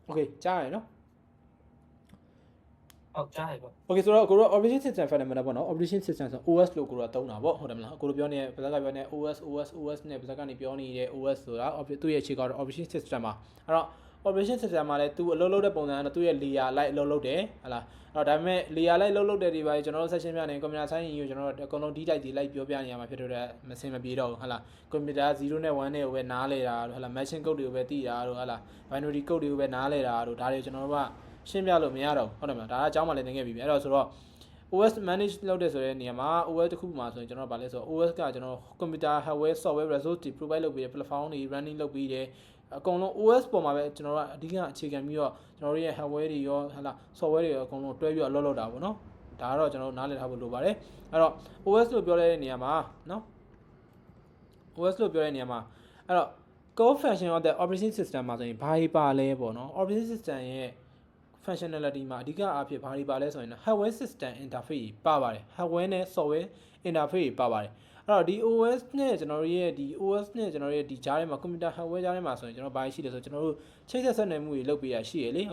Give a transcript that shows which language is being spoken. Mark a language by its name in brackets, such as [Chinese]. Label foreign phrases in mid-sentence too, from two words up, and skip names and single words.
[Burmese] Okay ကြားရနော် ဟုတ်ကြားရပေါ့ Okay ဆိုတော့ကိုတို့ [English] operation system fundamental [Burmese] ပေါ့နော် [English] operation system [Burmese] ဆို OS လို့ကိုတို့ကသုံးတာပေါ့ဟုတ်တယ်မလားကိုတို့ပြောနေတဲ့ဗဇက်ကပြောနေ OS နဲ့ဗဇက်ကနေပြောနေတဲ့ OS ဆိုတာသူ့ရဲ့အခြေခံတော့ [English] operation system [Burmese] မှာအဲ့တော့ [English] operation system [Burmese] မှာလည်းသူအလုပ်လုပ်တဲ့ပုံစံကတော့သူ့ ရဲ့ layer လိုက်အလုပ်လုပ်တယ်ဟလားအဲ့တော့ဒါပေမဲ့ layer လိုက်လုပ်တဲ့ဒီပါကျွန်တော်တို့ section ပြနေ [English] computer science [Burmese] ကိုကျွန်တော်တို့အကုန်လုံး detail တွေလိုက်ပြောပြနေရမှာဖြစ်တော့မစင်မပြေ တော့ဘူးဟလား computer 0နဲ့1နဲ့ကိုပဲနားလဲတာဟလား [English] machine code [Burmese] တွေကိုပဲသိတာဟလား [English] binary code [Burmese] တွေကိုပဲနားလဲတာတို့ဒါတွေကျွန်တော်တို့ကရှင်းပြလို့မရတော့ဟုတ်တယ်မလားဒါကအကြောင်းမှလည်းသင်ခဲ့ပြီအဲ့တော့ဆိုတော့ [English] OS manage [Burmese] လုပ်တဲ့ဆိုတဲ့နေရာမှာ OS တစ်ခုမှာဆိုရင်ကျွန်တော်ဗာလဲဆိုတော့ OS ကကျွန်တော် [English] computer hardware software resource [Burmese] တွေ provide လုပ်ပေးတယ် platform တွေ running လုပ်ပေးတယ်အကုန်လုံး OS ပေါ်မှာပဲကျွန်တော်တို့အဓိကအခြေခံပြီးတော့ကျွန်တော်တို့ရဲ့ hardware တွေရောဟာလား software တွေရောအကုန်လုံးတွဲပြီးတော့အလုပ်လုပ်တာပေါ့နော်ဒါကတော့ကျွန်တော်တို့နားလည်ထားဖို့လိုပါတယ်အဲ့တော့ OS လို့ပြောတဲ့နေရာမှာနော် OS လို့ပြောတဲ့နေရာမှာအဲ့တော့ [English] core function of the operating system [Burmese] မှာဆိုရင်ဘာတွေပါလဲပေါ့နော် [English] operating system [Burmese] ရဲ့ functionality မှာအဓိကအားဖြင့်ဘာတွေပါလဲဆိုရင် [English] hardware system interface [Burmese] ပါပါတယ် hardware နဲ့ [English] software interface [Burmese] ပါပါတယ်အဲ့တော့ဒီ OS နဲ့ကျွန်တော်တို့ရဲ့ဒီ OS နဲ့ကျွန်တော်တို့ရဲ့ဒီကြားထဲမှာ [English] computer hardware [Burmese] ကြားထဲမှာဆိုရင်ကျွန်တော်ဘာရှိလဲဆိုကျွန်တော်တို့ချိတ်ဆက်နေမှုတွေလုပ်ပေးရရှိရလေ